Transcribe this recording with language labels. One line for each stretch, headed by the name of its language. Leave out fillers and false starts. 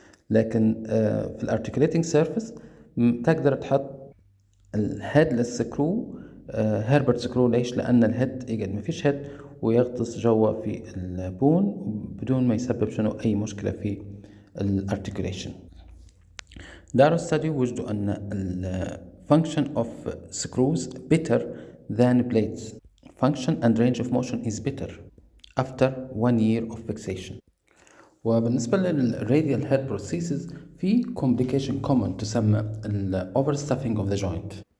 Arabic: لكن في
English: الارتيكوليتنج سيرفيس
Arabic: تقدر تحط
English: الهيدلس screw Herbert screw.
Arabic: ليش؟ لأن الهيد يقعد ما فيش هيد ويغطس جوا في البون بدون ما يسبب أي مشكلة في الارتيكوليشن. داروا
English: study
Arabic: وجدوا أن
English: function of screws better than plates. Function and range of motion is better after 1 year of fixation.
Arabic: وبالنسبة للراديال هيد بروسيسز في
English: complication common
Arabic: تسمى ال
English: overstuffing of the joint.